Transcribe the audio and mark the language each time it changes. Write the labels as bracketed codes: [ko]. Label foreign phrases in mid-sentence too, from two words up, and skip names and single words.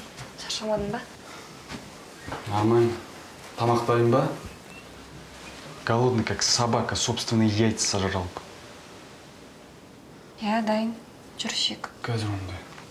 [kk] Шаршамадың ба? Нормально. Тамақ дайын ба? [ru] Голодный, как собака, собственные яйца сожрал. [kk] Иә, дайын. Жүр, шек. Қазір ондай.